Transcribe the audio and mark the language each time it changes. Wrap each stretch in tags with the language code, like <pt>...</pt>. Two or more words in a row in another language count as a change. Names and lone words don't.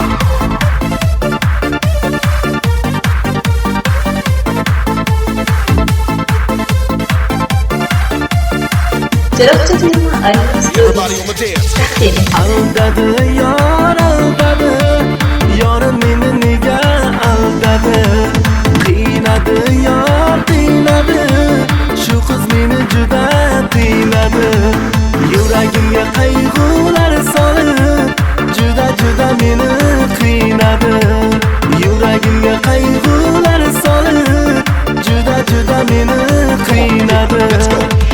<uz>Chiroqchi firma Alya</uz> <en>Everybody</en> <uz>studiyasi</uz> <en>on the dance.</en> <uz>taqdim etadi. Aldadi yor, aldadi. Yorim meni nega aldadi? Qiynadi yor, qiynadi. Shu qiz meni juda qiynadi. Yuragimga qayg'ular solib, juda meni qiynadi. Yuragimga qayg'ular solib, juda meni qiynadi.</uz> <en>Let's go.</en>